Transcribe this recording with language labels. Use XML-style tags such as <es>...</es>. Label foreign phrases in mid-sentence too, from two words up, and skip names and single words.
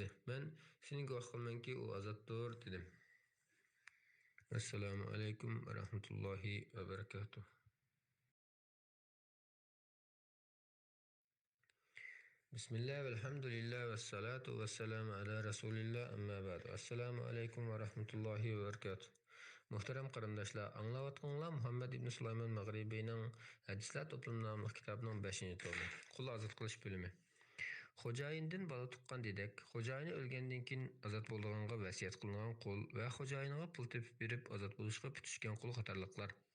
<uz>Men seni guvoh qilmanki, u ozoddir dedim.</uz> <ar>السلام عليكم ورحمة الله وبركاته. بسم الله والحمد لله والصلاة والسلام على رسول الله أما بعد. السلام عليكم ورحمة الله وبركاته.</ar> <uz>Muhterem qarindoshlar, anglayotganlar Muhammad ibn Sulaymon Mag'ribiyning Hadislar to'plami nomli kitobining 5-tomi, qul ozod qilish bo'limi. Xo'jayindan bola tuqqan dedik, xo'jayini o'lgandan keyin ozod bo'lganga vasiyat qilingan qul va xo'jayiniga pul tepib berib ozod bo'lishga tutishgan qul qatorliqlar.</uz>